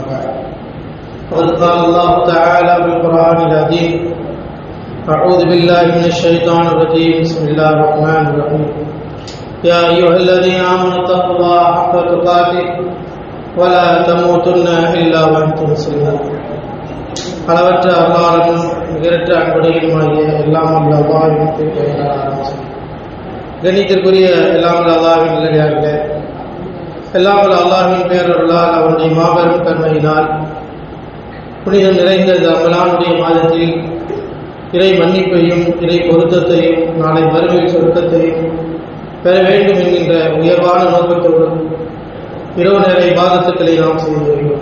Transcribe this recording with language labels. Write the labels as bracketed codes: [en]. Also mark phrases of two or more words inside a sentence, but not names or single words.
[ar] وقد قال الله تعالى في القرآن العظيم: أعوذ بالله من الشيطان الرجيم. بسم الله الرحمن الرحيم. يا أيها الذين آمنوا اتقوا الله حق تقاته ولا تموتن إلا وأنتم مسلمون. [ta] அளவற்ற அல்லாஹ்வும் நிகரற்ற அன்புடையுமாகிய எல்லாம் வல்ல அல்லாஹ்வின் திருப்பெயரால் ஆரம்பிக்கிறேன். கண்ணியத்திற்குரிய எல்லாம் வல்ல அல்லாஹ்வின் நல்லடியார்களே, எல்லாம் வல்ல அல்லாஹ்வின் பேரருளால் அவனுடைய மாபெரும் கருணையினால் புனிதம் நிறைந்த ரமலானுடைய மாதத்தில் இறை மன்னிப்பையும் இறை பொருத்தத்தையும் நாளை மறுமை சொர்க்கத்தையும் பெற வேண்டும் என்கின்ற உயர்வான நோக்கத்தோடு இரவு நேர இபாதத்துக்களை நாம் செய்து வருகிறோம்.